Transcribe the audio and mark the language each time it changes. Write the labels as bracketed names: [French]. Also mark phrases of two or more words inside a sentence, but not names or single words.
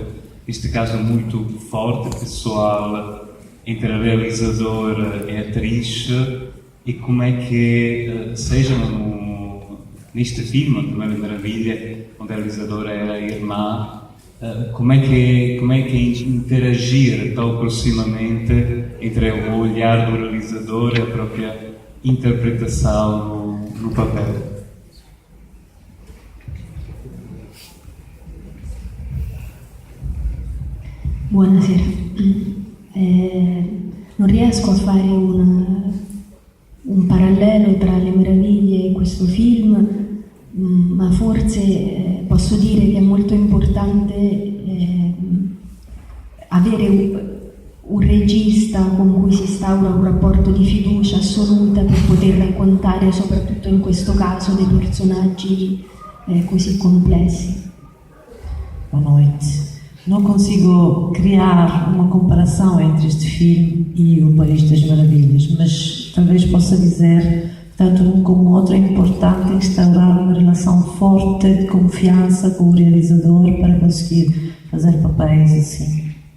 [Portuguese] este caso muito forte, pessoal, entre a realizadora e a atriz, e como é que, seja neste filme, no Le Meraviglie, onde a realizadora era a irmã, como é que é interagir tão proximamente entre o olhar do realizador e a própria interpretação no papel? [Italian] Buonasera. Non riesco a fare un parallelo tra Le Meraviglie e questo film, ma forse posso dire che è molto importante avere un regista con cui si instaura un rapporto di fiducia assoluta per poter raccontare, soprattutto in questo caso, dei personaggi così complessi. [Portuguese] Boa noite. Não consigo criar uma comparação entre este filme e O País das Maravilhas, mas talvez possa dizer, tanto um como o outro, é importante instaurar uma relação forte de confiança com o realizador para conseguir fazer papéis assim.